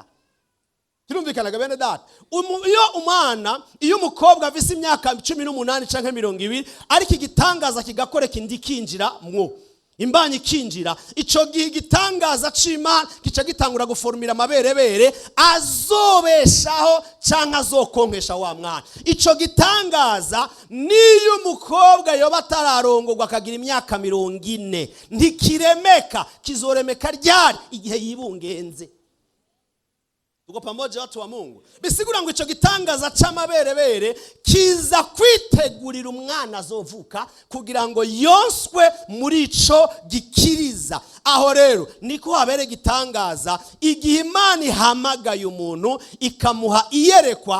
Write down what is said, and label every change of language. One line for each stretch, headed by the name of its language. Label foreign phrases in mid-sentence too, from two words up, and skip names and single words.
Rundi: Kirumvikanaga bene data? Iyo umukobwa afise imyaka 18 canke 20, ariko igitangaza kigakoreka indi kinjira mwo, imbanyi ikinjira, ico gihe igitangaza c'Imana kica gitangura guformira amaberebere azobeshaho canke azokonkesha wa mwana. Ico gitangaza niyo umukobwa yoba atararongorwa akagira imyaka 40, ntikiremeka. Kizoremeka ryari? Igihe yibungenze.
Swahili: Tuko pamoja watu wa Mungu.
Rundi: Bisigura ngo ico gitangaza c'amaberebere kiza kwitegurira umwana azovuka kugira ngo yonswe muri ico gikiriza. Aho rero niko habere gitangaza igihe Imana ihamagaye umuntu ikamuha iyerekwa.